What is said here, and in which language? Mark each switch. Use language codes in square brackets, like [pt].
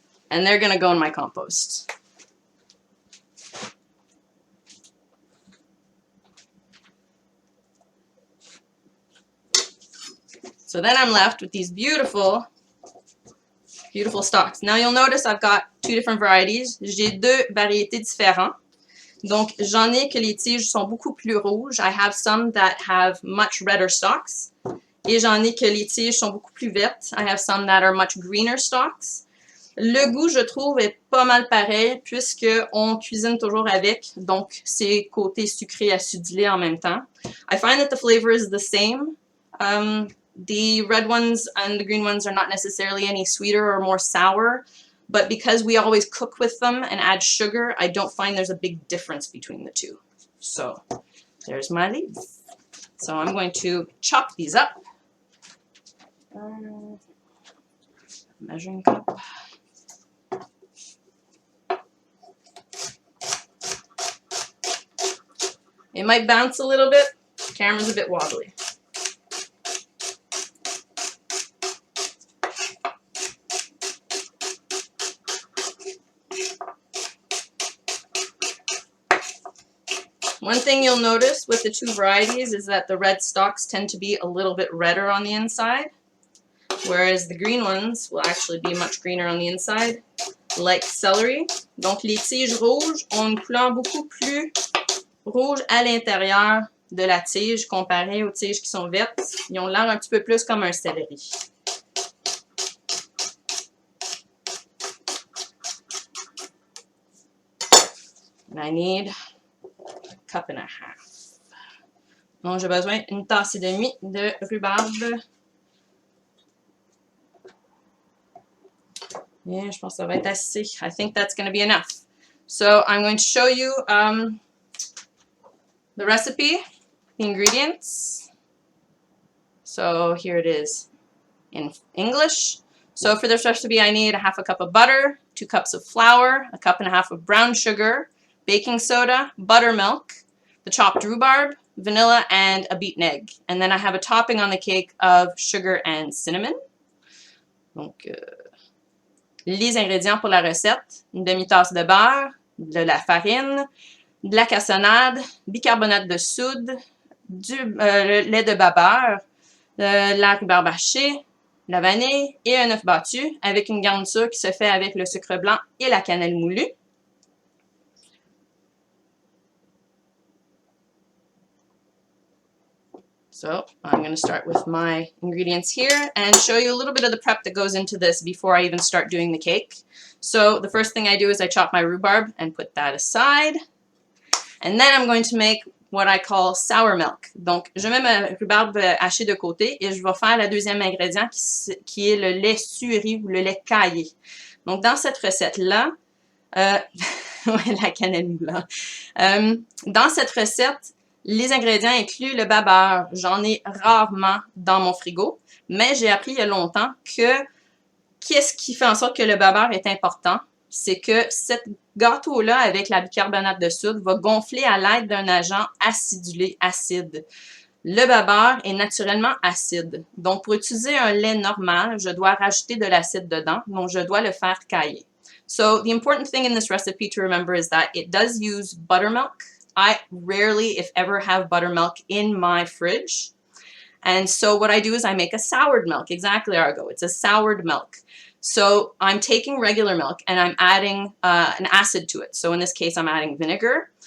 [en] And they're gonna go in my compost. So then I'm left with these beautiful Beautiful stalks. Now you'll notice I've got two different varieties. [fr] J'ai deux variétés différentes. Donc, j'en ai que les tiges sont beaucoup plus rouges. [en] I have some that have much redder stalks. [fr] Et j'en ai que les tiges sont beaucoup plus vertes. [en] I have some that are much greener stalks. [fr] Le goût, je trouve, est pas mal pareil puisqu'on cuisine toujours avec. Donc, c'est côté sucré acidulé en même temps. [en] I find that the flavor is the same. The red ones and the green ones are not necessarily any sweeter or more sour. But because we always cook with them and add sugar, I don't find there's a big difference between the two. So, there's my leaves. So I'm going to chop these up. Measuring cup. It might bounce a little bit. The camera's a bit wobbly. One thing you'll notice with the two varieties is that the red stalks tend to be a little bit redder on the inside, whereas the green ones will actually be much greener on the inside, like celery. [fr] Donc les tiges rouges ont une couleur beaucoup plus rouge à l'intérieur de la tige comparé aux tiges qui sont vertes. Ils ont l'air un petit peu plus comme un céleri. [en] And I need a cup and a half. [fr] Donc j'ai besoin d'une tasse et demie de rhubarbe. Yeah, je pense que ça va être assez. [en] I think that's going to be enough. So I'm going to show you the recipe, the ingredients. So here it is in English. So for this recipe, I need a half a cup of butter, 2 cups of flour, a cup and a half of brown sugar, baking soda, buttermilk, the chopped rhubarb, vanilla, and a beaten egg. And then I have a topping on the cake of sugar and cinnamon. [fr] Donc, les ingrédients pour la recette, une demi-tasse de beurre, de la farine, de la cassonade, bicarbonate de soude, le lait de babeur, la rhubarbe hachée, la vanille et un œuf battu avec une garniture qui se fait avec le sucre blanc et la cannelle moulue. [en] So I'm going to start with my ingredients here and show you a little bit of the prep that goes into this before I even start doing the cake. So the first thing I do is I chop my rhubarb and put that aside. And then I'm going to make what I call sour milk. [fr] Donc, je mets ma rhubarbe hachée de côté et je vais faire le deuxième ingrédient qui est le lait sué ou le lait caillé. Donc, dans cette recette-là, ouais, la cannelle moulante. Dans cette recette, les ingrédients incluent le babeur. J'en ai rarement dans mon frigo, mais j'ai appris il y a longtemps que qu'est-ce qui fait en sorte que le babeur est important? C'est que ce gâteau-là, avec la bicarbonate de soude, va gonfler à l'aide d'un agent acidulé, acide. Le babeur est naturellement acide. Donc, pour utiliser un lait normal, je dois rajouter de l'acide dedans, donc je dois le faire cailler. [en] So, the important thing in this recipe to remember is that it does use buttermilk. I rarely, if ever, have buttermilk in my fridge. And so what I do is I make a soured milk. Exactly, Argo. It's a soured milk. So I'm taking regular milk and I'm adding an acid to it. So in this case, I'm adding vinegar.